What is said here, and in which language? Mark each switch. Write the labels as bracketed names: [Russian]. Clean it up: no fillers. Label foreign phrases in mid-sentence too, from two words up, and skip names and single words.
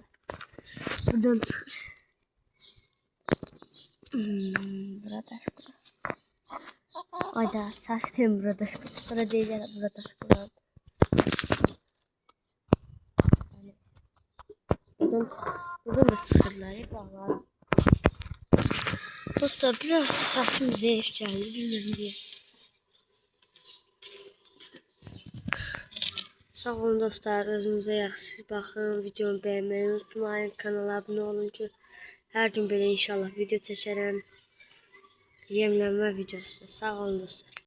[Azerbaijani] Buradan çıxır. Burada. [Turkish] Ayda saçtım burada. Burada değil ya burada. [Azerbaijani] Buradan çıxır. Buradan da çıxırlar. Bağlar. [Turkish] Dostlar biraz sesim zayıf geldi. Bilmiyorum diye. Sağ olun dostlar. [Azerbaijani] Özünüzə yaxşı baxın. [Turkish] Videomu beğenmeyi unutmayın. Kanala abone olun ki [Azerbaijani] her gün belə inşallah video çəkərəm. Yemlənmə videosu. Sağ olun dostlar.